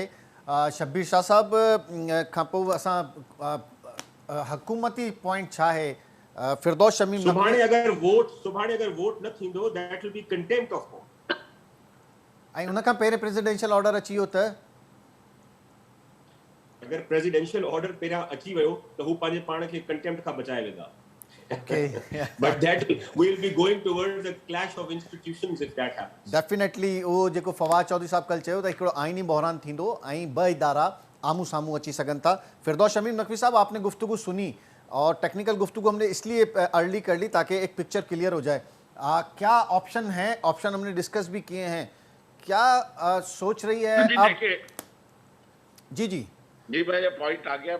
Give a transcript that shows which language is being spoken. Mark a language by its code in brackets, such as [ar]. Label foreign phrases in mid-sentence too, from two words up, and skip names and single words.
[sd] शब्बीर शाह साहब खां पोइ असां हुकूमती पॉइंट छा आहे? फिरदौस शमीम, सुभाणे अगर वोट न थींदो, [en] That will be contempt of court. [sd] ऐं उन खां पहिरियों प्रेसिडेंशियल ऑर्डर अची वियो त? अगर प्रेसिडेंशियल ऑर्डर पहिरियां अची वियो त हू पंहिंजे पाण खे कंटेम्प्ट खां बचाए वेंदा। [en] But that will be going towards a clash of institutions if that happens. [sd] Definitely उहो जेको फवाद चौधरी साहब कल चयो त हिकिड़ो आइनी बहरान थींदो ऐं ॿ इदारा आमू साम्हूं अची सघनि था। [ur] فردوس شمیم نقوی صاحب، آپ نے گفتگو سنی اور ٹیکنیکل گفتگو ہم نے اس لیے ارلی کر لی تاکہ ایک [en] picture clear [ur] ہو جائے. کیا آپشن ہیں? آپشن ہم نے ڈسکس بھی کیے ہیں. کیا سوچ رہی ہے آپ؟ جی میرا پوائنٹ آ گیا.